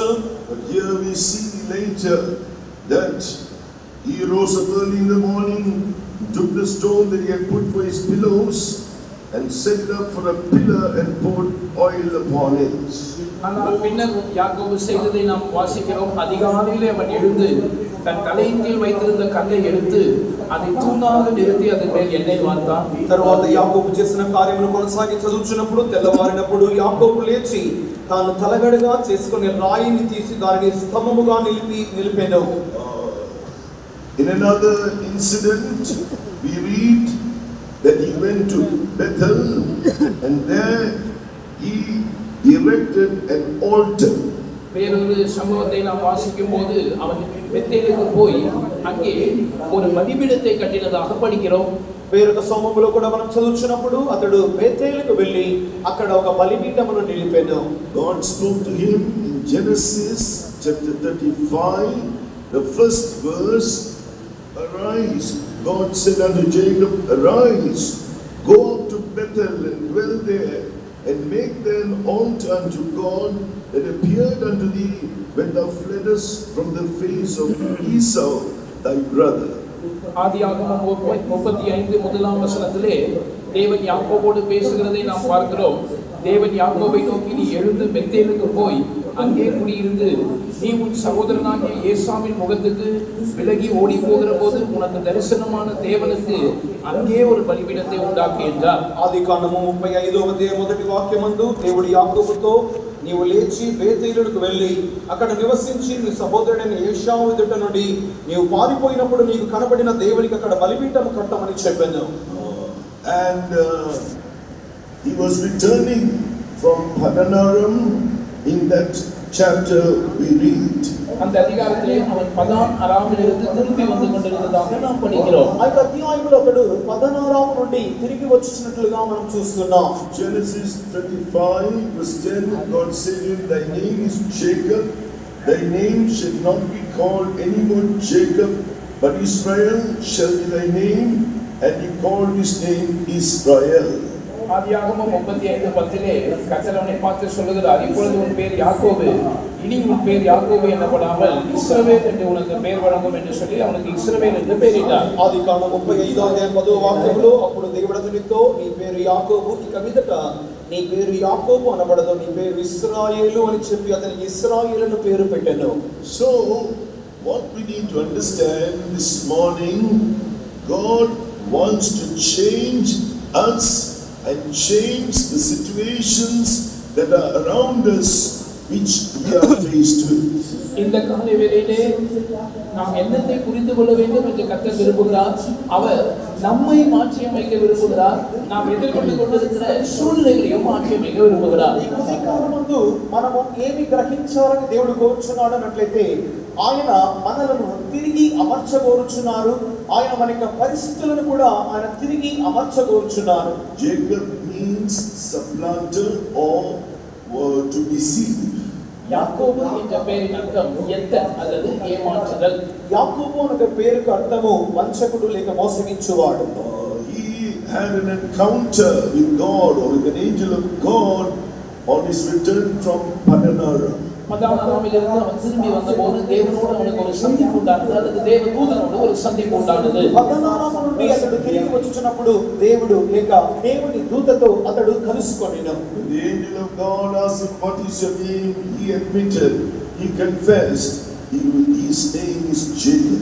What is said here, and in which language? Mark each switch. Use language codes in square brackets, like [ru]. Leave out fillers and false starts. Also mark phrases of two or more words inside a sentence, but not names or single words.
[en] But here we see later that he rose up early in the morning, took the stone that he had put for his pillows, and set it up for a pillar and poured oil upon it. [ta] ஆனால் பின்னர் யாக்கோபு செய்ததை நாம் வாசிக்கிறோம். அதிகாலையிலே அவன் எழுந்து தன் தலையின் கீழ் வைத்திருந்த கல்லை எடுத்து அதை தூணாக நிறுத்தி அதன் மேல் எண்ணெய் వార్తాன். [te] తర్వాత యాకోబు చేసిన కార్యమును కొనసాగి చదువుచున్నప్పుడు తెల్లవారినప్పుడు యాకోబు లేచి తాను తలగడగా చేసుకుని రాయిని తీసి దానిని స్తంభముగా నిలిపెను. [en] In another incident, we read that he went to Bethel, and there he erected an altar. [ta] வேறொரு சம்பவத்தை நாம் வாசிக்கும் போது அவன் பெத்தேலுக்கு போய் அங்கே ஒரு பலிபீடத்தை கட்டினதாக படிக்கிறோம். [te] వేరొక సమయంలో కూడా మనం చదువుచున్నప్పుడు అతడు బేతేలుకు వెళ్ళి అక్కడ ఒక బలిపీఠమును నిలిపెను. [en] God spoke to him in Genesis chapter 35, the first verse. Arise, God said unto Jacob, arise, go up to Bethel and dwell there, and make there an altar unto God that appeared unto thee when thou fleddest from the face of Esau, thy brother. [ta] ஆதியாகமம் 35 முதலாம் வசனத்திலே தேவன் யாக்கோபோடு பேசுகிறதை நாம் பார்க்கிறோம். தேவன் யாக்கோபை நோக்கி, நீ எழுந்து பெத்தேலுக்கு போய் அங்கே குடியிருந்து நீ உன் சகோதரனாகிய ஏசாவின் முகத்துக்கு விலகி ஓடி போகிற போது உனக்கு தரிசனமான தேவனுக்கு அங்கே ஒரு பலிபீடத்தை உண்டாக்கு என்றார். [te] ఆదికాండము 35వ అధ్యాయం మొదటి వాక్యమందు దేవుడు యాకోబుతో, నీవు లేచి బేతేలుకు వెళ్ళి అక్కడ నివసించి నీ సహోదరుడైన ఏశావు ఎదుట నుండి నీవు పారిపోయినప్పుడు నీకు కనబడిన దేవునికి అక్కడ బలిపీఠము కట్టమని చెప్పాను. [en] And he was returning from Padanaram. In that chapter we read, [ta] அந்த அதிகாரத்திலே அவன் பதான் அராமிலிருந்து திரும்பி வந்து கொண்டிருந்ததாக நாம் படிக்கிறோம். [te] ఆ అధ్యాయంలో అతడు పదనారాము నుండి తిరిగి వచ్చుచున్నట్లుగా మనం చూస్తున్నాం. [en] Genesis 35 verse 10, God said to him, thy name is Jacob, thy name shall not be called anymore Jacob, but Israel shall be thy name, and he called his name Israel. [ta] ஆதியாகமம் 35:10 கர்த்தர் அவனை பார்த்து சொல்லுகிறார், இப்பொழுது உன் பேர் யாக்கோபு, இனி உன் பேர் யாக்கோபு எனப்படாமல் இஸ்ரவேல் என்று உனக்கு பேர் வழங்கும் என்று சொல்லி அவனுக்கு இஸ்ரவேல் என்று பெயரிட்டார். [te] ఆదికాండం 35వ అధ్యాయం 10వ వాక్యంలో అప్పుడు దేవుడు అతనితో, నీ పేరు యాకోబు, ఇక మీదట నీ పేరు యాకోబు అనబడదు, నీ పేరు ఇశ్రాయేలు అని చెప్పి అతనికి ఇశ్రాయేలు అని పేరు పెట్టాను. [en] So what we need to understand this morning, God wants to change us and change the situations that are around us which we are faced with. [ta] இந்த காலை வேளையிலே நாம் என்னத்தை புரிந்து கொள்ள வேண்டும் என்று கர்த்தர் விரும்புகிறார். அவர் நம்மை மாற்றி அமைக்க விரும்புகிறார். நாம் எதிர்கொண்டு கொண்டிருக்கிற சூழ்நிலைகளையும் மாற்றி அமைக்க விரும்புகிறார். [te] ఈ ఉదయకాలమందు మనము ఏమి గ్రహించాలని దేవుడు కోరుచున్నాడు అన్నట్లయితే, ఆయన మనలను తిరిగి అమర్చగోరుచున్నారు. ఆయన మన యొక్క పరిస్థితులను కూడా ఆయన తిరిగి అమర్చగోరుచున్నారు. [en] Jacob means supplanter or to deceive. [ta] யாக்கோபு என்ற பெயரின் அர்த்தம் எத்த அல்லது ஏமாற்றுதல். [te] యాకోబు అనే పేరుకు అర్థము వంచకుడు లేక మోసగించువాడు. [en] He had an encounter with God or with an angel of God on his return from Padanaram. [ta] பதானாராமிலிருந்து அவன் திரும்பி வந்தபோது தேவனோடு அவனுக்கு ஒரு சந்திப்பு உண்டானது, அல்லது தேவதூதனோடு ஒரு சந்திப்பு உண்டானது. [te] పదనారాము నుండి అతడు తిరిగి వచ్చుచున్నప్పుడు దేవుడు లేక దేవుని దూతతో అతడు కలుసుకొనెను. [en] The angel of God asked him, what is your name? He admitted, he confessed, his name is Jacob.